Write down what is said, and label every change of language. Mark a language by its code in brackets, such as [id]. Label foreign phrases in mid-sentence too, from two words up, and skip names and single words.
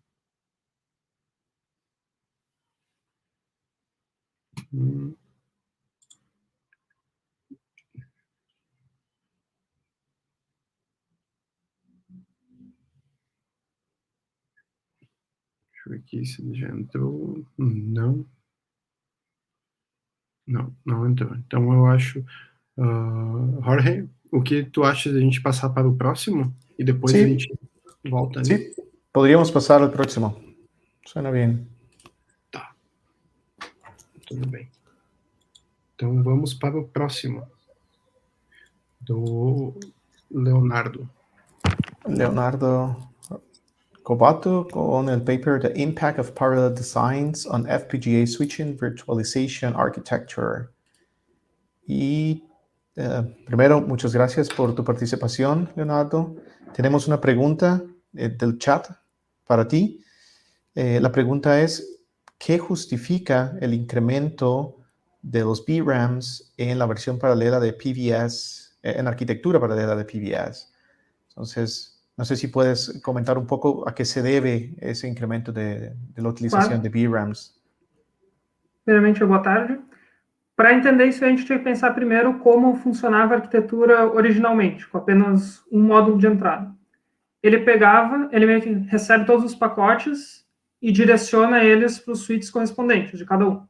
[pt] Deixa eu ver aqui se ele já entrou. Não. Não entrou. Então eu acho... Jorge, o que tu acha de a gente passar para o próximo? E depois a gente volta ali? [es] Sí, podríamos pasar al próximo. Suena bien. Tá. Tudo bem. Então vamos para o próximo. Do Leonardo. Leonardo Cobato con el paper [en] The Impact of Parallel Designs on FPGA Switching Virtualization Architecture. [es] Y primero, muchas gracias por tu participación, Leonardo. Tenemos una pregunta del chat para ti. La pregunta es, ¿qué justifica el incremento de los VRAMs en la versión paralela de PVS, en arquitectura paralela de PVS? Entonces, no sé si puedes comentar un poco a qué se debe ese incremento de la utilización de VRAMs. [pt] Primeiramente, boa tarde. Para entender isso, a gente tinha que pensar primeiro como funcionava a arquitetura originalmente, com apenas um módulo de entrada. Ele meio que recebe todos os pacotes e direciona eles para os switches correspondentes de cada um.